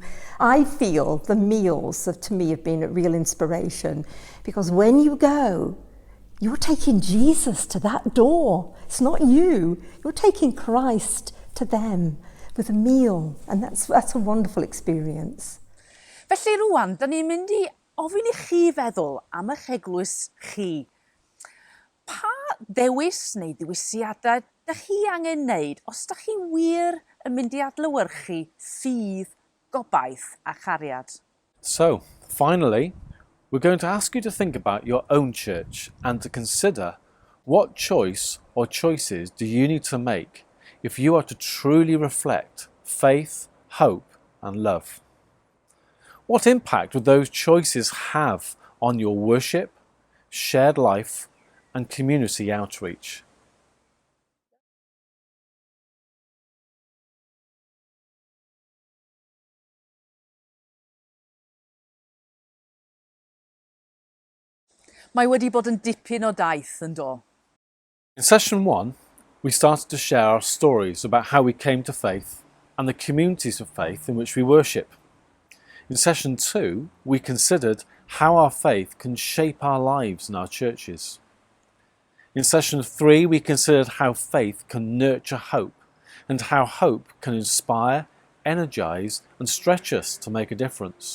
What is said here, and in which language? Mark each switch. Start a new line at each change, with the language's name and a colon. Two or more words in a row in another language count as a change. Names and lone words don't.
English: I feel the meals to me have been a real inspiration, because when you go, you're taking Jesus to that door. It's not you. You're taking Christ to them with a meal, and that's a wonderful experience.
Welsh: Felly rwan, da ni'n mynd I ofyn I chi feddwl am eich eglwys chi. Pa ddewis neu ddewisiadau da chi angen wneud os da chi wir yn mynd I adlewyrchu ffydd, gobaith a chariad?
English: So, finally, We're going to ask you to think about your own church and to consider what choice or choices do you need to make if you are to truly reflect faith, hope and love. What impact would those choices have on your worship, shared life and community outreach?
Welsh: Mae wedi bod yn dipyn o daith yn do.
English: In session 1, we started to share our stories about how we came to faith and the communities of faith in which we worship. In session 2, we considered how our faith can shape our lives and our churches. In session 3, we considered how faith can nurture hope and how hope can inspire, energise and stretch us to make a difference.